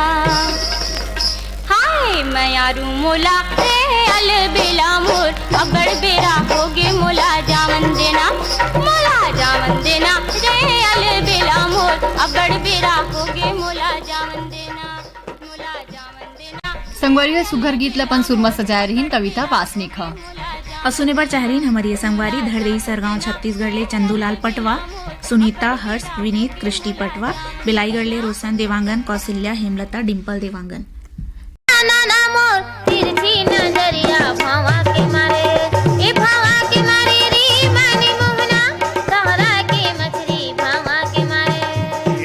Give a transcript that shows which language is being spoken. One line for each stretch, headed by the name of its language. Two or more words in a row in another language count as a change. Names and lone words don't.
Chhattisgarhi: हाय मयारू मोला रे अलबेला मोर अबड़ बेरा होगे मोला जावन देना, मोला जावन देना रे अलबेला मोर अबड़ बेरा होगे मोला जावन देना, मोला जावन देना। संगवारी सुघर गीतला पण सुरमा सजाय रहीन कविता वासनिक ह। और सुने पर चाहरीन हमारी संगवारी धड़देई सरगांव छत्तीसगढ़ ले चंदूलाल पटवा, सुनीता, हर्ष, विनीत, कृष्टि पटवा, बिलाईगढ़ ले रोशन देवांगन, कौशल्या, हेमलता, डिम्पल देवांगन। नाना मोर तिरछी नजरिया भावा के मारे, ए भावा के मारे रे मानी मोहना, सहरा के मछली भावा के मारे,